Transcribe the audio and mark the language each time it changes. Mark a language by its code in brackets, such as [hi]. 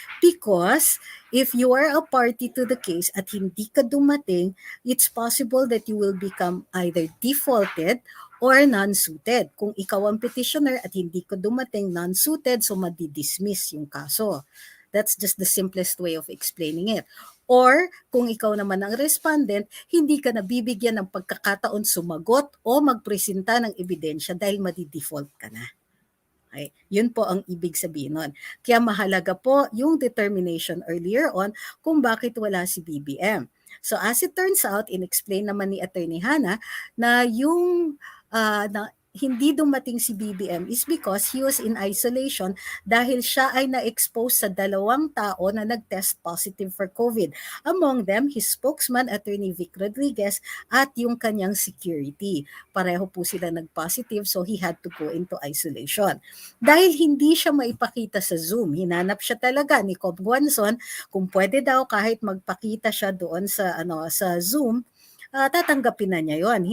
[en] Because if you are a party to the case [tl] at hindi ka dumating, [en] it's possible that you will become either defaulted or non-suited. [tl] Kung ikaw ang petitioner at hindi ka dumating, non-suited, so madi-dismiss yung kaso. [en] That's just the simplest way of explaining it. [tl] Or kung ikaw naman ang respondent, hindi ka nabibigyan ng pagkakataon sumagot o magpresenta ng ebidensya dahil madi-default ka na. Okay. Yun po ang ibig sabihin nun. Kaya mahalaga po yung determination earlier on kung bakit wala si BBM. [en] So as it turns out, [tl] in-explain naman ni Attorney Hannah na yung na hindi dumating si BBM [en] is because he was in isolation [tl] dahil siya ay na-expose sa 2 tao na nag-test positive for COVID. [en] Among them, his spokesman, Attorney Vic Rodriguez, at yung kanyang security. [tl] Pareho po sila nag-positive, [en] so he had to go into isolation. [tl] Dahil hindi siya maipakita sa Zoom, hinanap siya talaga ni Cobb Guanzon kung pwede daw kahit magpakita siya doon sa Zoom, tatanggapin na niya yon.